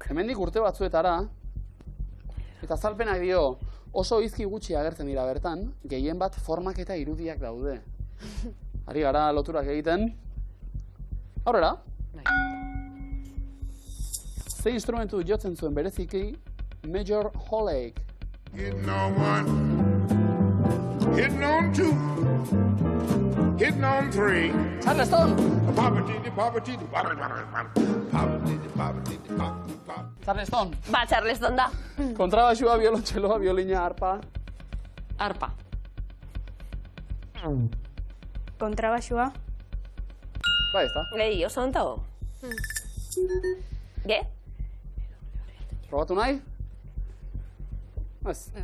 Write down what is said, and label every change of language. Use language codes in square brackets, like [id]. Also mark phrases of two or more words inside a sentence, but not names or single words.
[eu] hemendik urte batzuetara, eta azalpenak dio, oso hizki gutxi agertzen dira bertan, gehien bat formak eta irudiak daude. Ari gara loturak egiten. Aurrera. Ze instrumentu jotzen zuen bereziki Major Holake. [en] Hitting on 1, hitting on 2, hitting on 3. Charleston! Charleston! [eu] Charleston da. Kontrabaxua, biolontxeloa, biolina, arpa. Arpa. Kontrabaxua. Bai, ez da. Oso onto. Ge? Probatu nahi? Ez.